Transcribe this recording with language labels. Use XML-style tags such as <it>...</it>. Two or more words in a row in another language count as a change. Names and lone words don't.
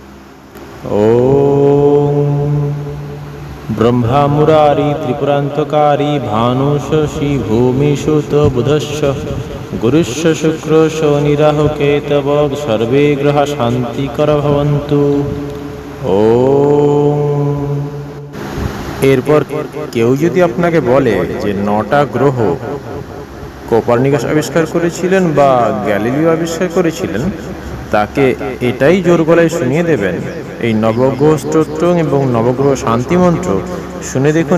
<sa>ओम ब्रह्मा मुरारी त्रिपुरांतकारी भानुषि भूमिषुत बुधश्च गुरुश्च शुक्र शनिराहु केतव सर्वे ग्रह शांतिकर भवन्तु। ओम।</sa> <bn>এরপর কেউ যদি আপনাকে বলে যে ৯টা গ্রহ কোপার্নিকাস আবিষ্কার করেছিলেন বা গ্যালিলিও আবিষ্কার করেছিলেন, তাকে এটাই জোর গলায় শুনিয়ে দেবেন এই নবগ্রহ স্তোত্র এবং নবগ্রহ শান্তি মন্ত্র শুনে দেখুন।</bn>